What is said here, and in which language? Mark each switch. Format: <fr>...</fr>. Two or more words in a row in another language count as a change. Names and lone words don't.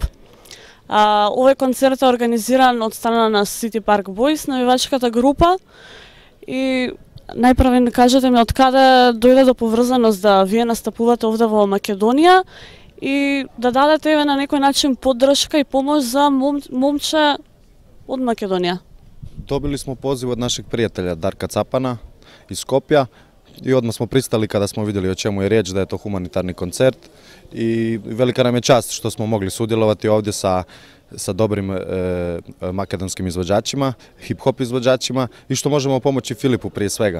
<mk>Овој концерт е организиран од страна на City Park Boys, навивачката група. И најпрво ми кажете ми од каде дојде до поврзаност да вие настапувате овде во Македонија и да дадете еве на некој начин поддршка и помош за момче од Македонија.</mk> <hr>Dobili smo poziv od našeg prijatelja Darka Capana iz Skopja i odmah smo pristali kada smo vidjeli o čemu je riječ, da je to humanitarni koncert i velika nam je čast što smo mogli sudjelovati ovdje sa dobrim makedonskim izvođačima, hip-hop izvođačima i što možemo pomoći Filipu prije svega.</hr>